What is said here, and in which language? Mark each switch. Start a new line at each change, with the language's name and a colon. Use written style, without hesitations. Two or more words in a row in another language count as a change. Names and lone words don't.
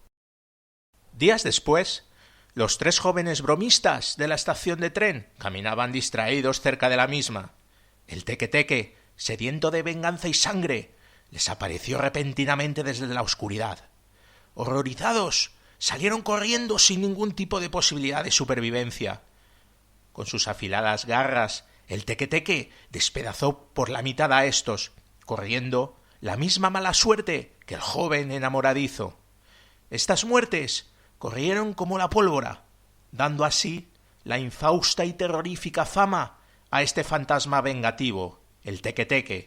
Spanish: Días después, los tres jóvenes bromistas de la estación de tren caminaban distraídos cerca de la misma. El teque-teque, sediento de venganza y sangre, les apareció repentinamente desde la oscuridad. Horrorizados, salieron corriendo sin ningún tipo de posibilidad de supervivencia. Con sus afiladas garras, el teque-teque despedazó por la mitad a estos, corriendo la misma mala suerte que el joven enamoradizo. Estas muertes corrieron como la pólvora, dando así la infausta y terrorífica fama a este fantasma vengativo, el teque-teque.